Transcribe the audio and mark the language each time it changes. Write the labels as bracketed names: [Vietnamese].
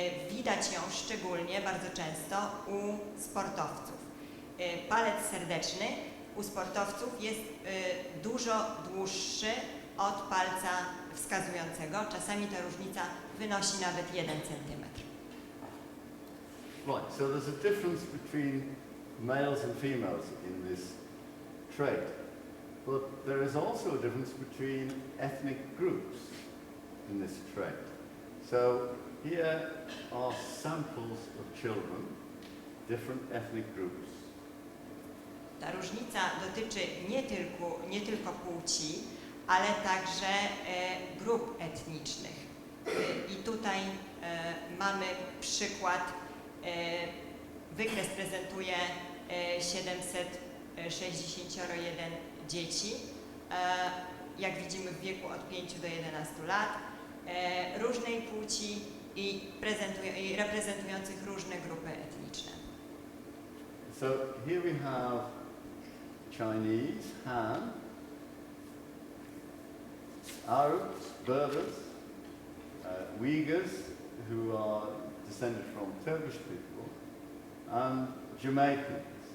[Polish] Widać ją szczególnie bardzo często u sportowców. Palec serdeczny u sportowców jest dużo dłuższy od palca wskazującego. Czasami ta różnica wynosi nawet 1 centymetr. [English] Right, so there's a difference between males and females in this trait, but there is also a difference between ethnic groups in this trait. So here are samples of children, different ethnic groups. [Polish] Ta różnica dotyczy nie tylko płci, ale także grup etnicznych. I tutaj mamy przykład, wykres prezentuje 761 dzieci, jak widzimy w wieku od 5 do 11 lat, różnej płci i reprezentujących różne grupy etniczne. [English] So here we have Chinese, Han, Arabs, Berbers, Uyghurs, who are descended from Turkish people, and Jamaicans.